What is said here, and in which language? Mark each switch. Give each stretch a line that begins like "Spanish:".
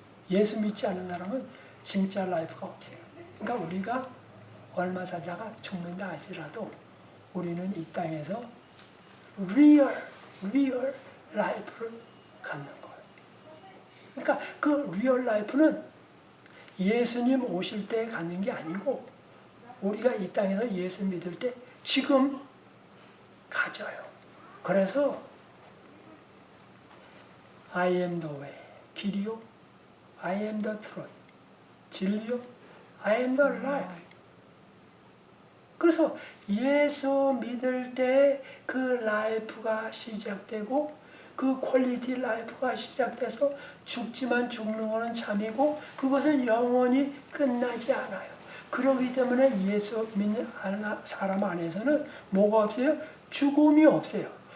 Korean: 예수 믿지 않는 사람은 진짜 라이프가 없어요. 그러니까 우리가 얼마 살다가 죽는다 할지라도 우리는 이 땅에서 리얼 라이프를 갖는 거예요. 그러니까 그 리얼 라이프는 예수님 오실 때 갖는 게 아니고 우리가 이 땅에서 예수 믿을 때 지금 가져요. 그래서
English: I am the way,
Korean: 길이요,
English: I am the truth,
Korean: 진리요,
English: I am the life.
Korean: 그래서 예수 믿을 때 그 라이프가 시작되고 그 퀄리티 라이프가 시작돼서 죽지만 죽는 것은 참이고 그것은 영원히 끝나지 않아요. 그렇기 때문에 예수 믿는 사람 안에서는 뭐가 없어요? 죽음이 없어요.